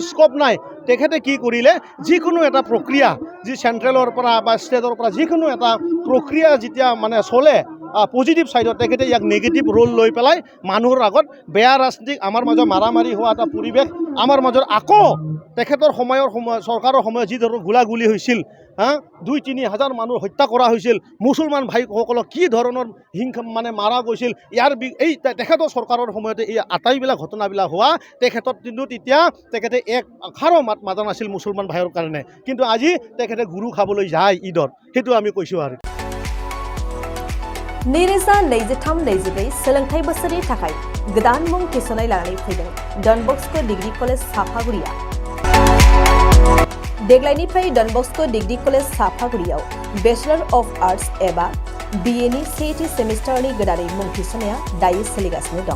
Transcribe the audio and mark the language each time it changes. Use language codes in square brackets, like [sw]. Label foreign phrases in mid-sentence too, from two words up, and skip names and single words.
[as] স্ক'প নাই, তেখেতে কি কৰিলে যিকোনো এটা প্ৰক্ৰিয়া যি চেণ্ট্ৰেলৰ পৰা বা ষ্টেটৰ পৰা যিকোনো এটা প্ৰক্ৰিয়া যেতিয়া চলে পজিটিভ ছাইডত, তেখেতে ইয়াক নেগেটিভ ৰোল লৈ পেলাই মানুহৰ আগত বেয়া ৰাজনীতিক আমাৰ মাজত মাৰামাৰি হোৱা এটা পৰিৱেশ আমাৰ মাজত আকৌ তেখেতৰ চৰকাৰৰ সময়ত যি ধৰণৰ গোলাগুলি হৈছিল, 2-3 হাজাৰ মানুহ হত্যা কৰা হৈছিল, মুছলমান ভাইসকলক কি ধৰণৰ হিংসা মাৰা গৈছিল, এই তেখেতৰ চৰকাৰৰ সময়তে এই আটাইবিলাক ঘটনাবিলাক হোৱা। তেখেতৰ কিন্তু তেতিয়া তেখেতে এক আখাৰো মাত মাতা নাছিল মুছলমান ভাইৰ কাৰণে, কিন্তু আজি তেখেতে গুৰু খাবলৈ যায় ঈদত। সেইটো আমি কৈছোঁ। আৰু [brx] 2023-24 सोलोंथाइ बोसोरनि थाखाय गोदान मुं थिसननाय लानानै फैदों डन बस्को डिग्री कलेज साफागुरिया। देग्लायनिफ्राय डन बस्को डिग्री कलेज साफागुरियाव [en] Bachelor of Arts [brx] एबा BA नि सेथि सेमिस्टारनि गोदानै मुं थिसननाया दायो सोलिगासिनो दं।